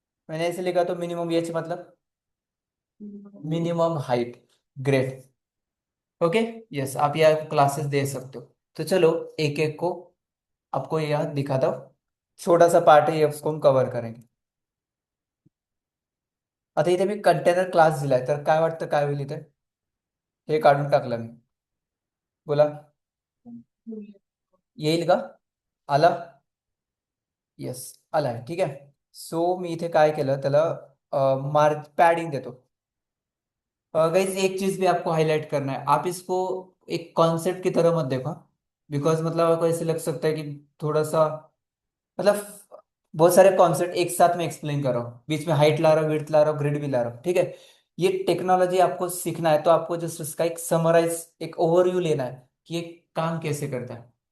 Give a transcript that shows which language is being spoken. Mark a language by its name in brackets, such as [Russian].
[Hindi] मैंने ऐसे लिखा तो मिनिमम एच मतलब minimum height. Great. Okay, yes, आप यह क्लासेस दे सकते हो। तो चलो एक एक को आपको यह दिखाता हूँ। छोटा सा पार्ट है, ये उसको हम कव्हर करेंगे। [Marathi] आता इथे मी कंटेनर क्लास दिलाय, तर काय वाटतं काय होईल इथे? हे काढून टाकलं मी, बोला येईल का? आला? येस, आलाय, ठीक आहे। सो मी इथे काय केलं त्याला, मार्क पॅडिंग देतो। [Hindi] गाइस एक चीज भी आपको हाईलाइट करना है, आप इसको एक कॉन्सेप्ट की तरह मत देखो। बिकॉज मतलब आपको ऐसे लग सकता है कि थोड़ा सा, मतलब बहुत सारे कॉन्सेप्ट एक साथ में एक्सप्लेन कर रहा हूँ, बीच में हाइट ला रहा हूँ, विड्थ ला रहा हूँ, ग्रिड भी ला रहा हूँ, ठीक है। ये टेक्नोलॉजी आपको सीखना है तो आपको जस्ट इसका एक समराइज, एक ओवरव्यू लेना है कि ये काम कैसे करता है।